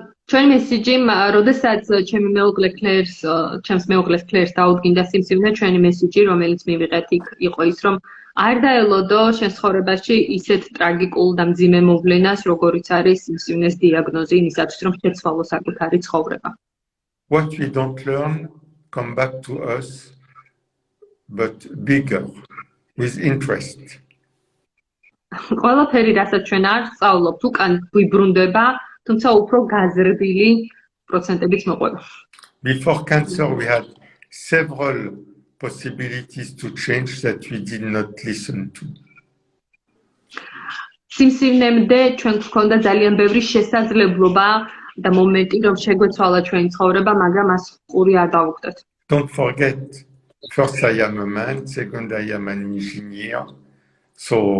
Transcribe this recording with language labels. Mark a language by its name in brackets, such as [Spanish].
[Georgian] Ჩვენი მესიჯი, როდესაც ჩემს მეუღლეს კლერს დაუდგინდა სიმსივნე, ჩვენი მესიჯი, რომელიც მივიღეთ იქ იყო ის, რომ არ დაელოდო შენ ცხოვრებაში ისეთ ტრაგიკულ და მძიმე მოვლენას, როგორიც არის სიმსივნის დიაგნოზი, იმისათვის რომ შეცვალო საკუთარი ცხოვრება. [English] What we don't learn come back to us, but bigger, with interest. [Georgian] ყველაფერი, რასაც ჩვენ არ სწავლობთ, უკან ვიბრუნდება, თუმცა უფრო გაზრდილი პროცენტებით მოყვება. [English] Before cancer, we had several possibilities to change that we did not listen to. [Georgian] სიმსივნემდე ჩვენ გვქონდა ძალიან ბევრი შესაძლებლობა და მომენტი, რომ შეგვეცვალა ჩვენი ცხოვრება, მაგრამ მას ყური არ დავუხდეთ. [English] Don't forget, first I am a man, second I am an engineer, so